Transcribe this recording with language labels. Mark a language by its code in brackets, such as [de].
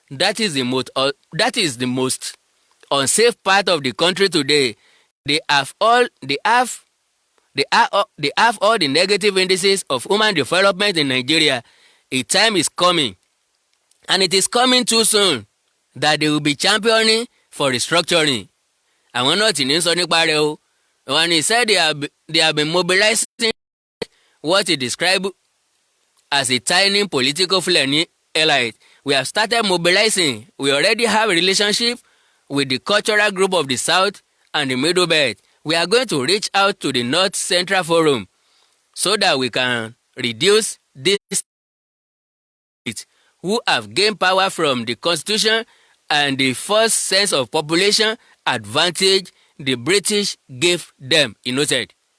[en] that is the most unsafe part of the country today. They have all the negative indices of human development in Nigeria. A time is coming, and it is coming too soon, that they will be championing for restructuring. [yo] Àwọn náà ti ní sọ nípa rẹ̀ o. [en] When he said they have been mobilizing what he described as a tiny political Fulani elite. We have started mobilizing. We already have a relationship with the cultural group of the South and the Middle Belt. We are going to reach out to the North Central Forum so that we can reduce these who have gained power from the Constitution and the false sense of population advantage the British gave them, he noted.